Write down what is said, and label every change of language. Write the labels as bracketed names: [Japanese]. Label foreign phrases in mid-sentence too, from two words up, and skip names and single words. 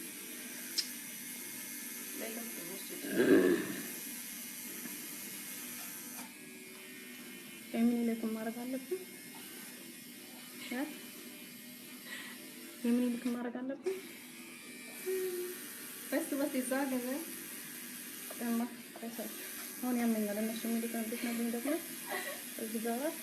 [Amharic] የሚኒልክን ማድረግ አለብን። የሚኒልክን ማድረግ አለብን። [German] Weißt du, was die sagen, ne? [Amharic] አሁን ያመኛል። እነሱ የሚሉት እንዴት ነው ደግሞ እዚህ ጋር